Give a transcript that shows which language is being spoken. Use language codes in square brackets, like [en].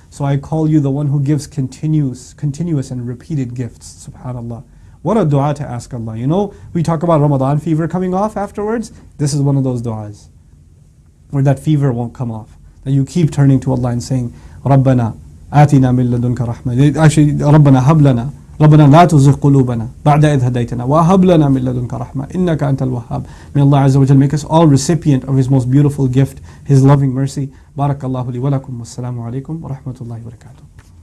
[en] So I call you the one who gives continuous and repeated gifts. Subhanallah. What a dua to ask Allah. We talk about Ramadan fever coming off afterwards. This is one of those duas where that fever won't come off. That you keep turning to Allah and saying, Rabbana, [ar] آتنا من لدنك رحمة. Actually, ربنا هب لنا ربنا لا تزغ قلوبنا بعد إذ هديتنا وهب لنا من لدنك رحمة إنك أنت الوهاب. [en] May Allah Azza wa Jal make us all recipient of His most beautiful gift, His loving mercy. [ar] بارك الله لي ولكم والسلام عليكم ورحمة الله وبركاته.